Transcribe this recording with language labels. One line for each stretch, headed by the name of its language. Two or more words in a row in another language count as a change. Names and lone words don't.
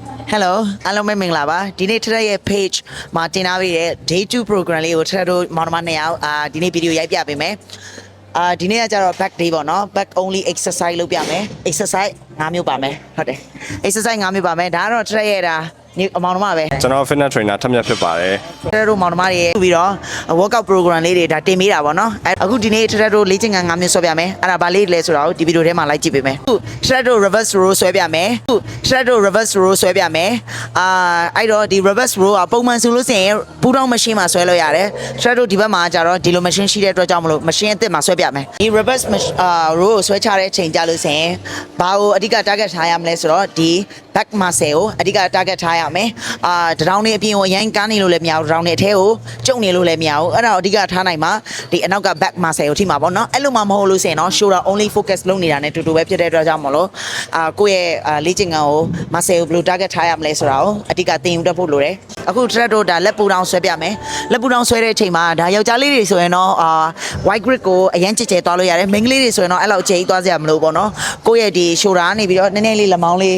Burmese: Hello အားလုံးပဲမင်္ဂလာပါဒီနေ့ထရက်ရဲ့ page မှာတင်ထားပေးတဲ့
English: day 2 program
Burmese: လေးကိုထရက်တို့မောင်နှမ2ယောက်ဒီနေ့ဗီဒီယိုရိုက်ပြပေးမယ်ဒီနေ့ကကျတော့
English: back day
Burmese: ပေါ့နော်
English: back only exercise
Burmese: လုပ်ပြမယ် exercise 5မျိုးပါမယ်ဟုတ်တယ် exercise 5မျိုးပါမယ်ဒါကတော့ထရက်ရဲ့ဒါအမောင်နှမပဲ ကျွန်တော်
English: fitness trainer
Burmese: ထက်မြက်ဖြစ်ပါတယ် ထရက်တို့မောင်နှမတွေပြီးတော့
English: workout program
Burmese: လေးတွေဒါတင်ပေးတာပေါ့နော်အခုဒီနေ့ထရက်တို့လေ့ကျင့်ခန်း5မျိုးဆွဲပြမယ်အဲ့ဒါဘာလေးလဲဆိုတော့ဒီဗီဒီယိုထဲမှာလိုက်ကြည့်ပေးမယ်ထရက်တို့
English: reverse row
Burmese: ဆွဲပြမယ်ထရက်တို့
English: reverse row
Burmese: ဆွဲပြ မယ်အဲ့တော့ဒီ
English: reverse row
Burmese: ကပုံမှန်ဆိုလို့ရှိရင်ပူတောင်း machine မှာဆွဲလို့ရတယ်ထရက်တို့ဒီဘက်မှာကျတော့ဒီလို machine ရှိတဲ့အတွက်ကြောင့်မလို့ machine အသစ်မှာဆွဲပြမယ်ဒီ
English: reverse row
Burmese: ကိုဆွဲချ တဲ့ချိန်ကြလို့ရှိရင်ဘာကိုအဓိက target ထားရမလဲဆိုတော့ဒီ
English: back muscle
Burmese: ကိုအဓိက target ထားရမယ်တရောင်းနေအပြင်ကိုအ ရင်ကန်းနေလို့လည်းမရဘူးတရောင်းနေအထဲကိုကျုံနေလို့လည်းမရဘူးအဲ့ဒါကိုအဓိကထားနိုင်မှာဒီအနောက်က
English: back muscle
Burmese: ကိုထိမှာပေါ့နော်အဲ့လိုမှမဟုတ်လို့ဆိုရင်တော့
English: shoulder only focus
Burmese: လုပ်နေတာ ਨੇ တူတူပဲဖြစ်တဲ့အတွက်ကြောင့်မလို့ကိုယ့်ရဲ့လေ့ကျင့်ခန်းကို muscle ကိုဘယ်လို target ထားရမလဲဆိုတာကိုအဓိကသင်ယူတတ်ဖို့လိုတယ်အခု thread တို့ဒါလက်ပူတောင်ဆွဲပြမယ်လက်ပူတောင်ဆွဲတဲ့အချိန်မှာဒါယောက်ျားလေးတွေဆိုရင်တော့
English: white grip
Burmese: ကိုအရင်ကြဲကြဲသွားလို့ရတယ်မိန်းကလေးတွေဆိုရင်တော့အဲ့လောက်အကျယ်ကြီးသွားစရာမလိုဘူးပေါ့နော်ကိုယ့်ရဲ့ဒီ shoulder ကနေပြီးတော့နည်းနည်းလေးလက်မောင်းလေး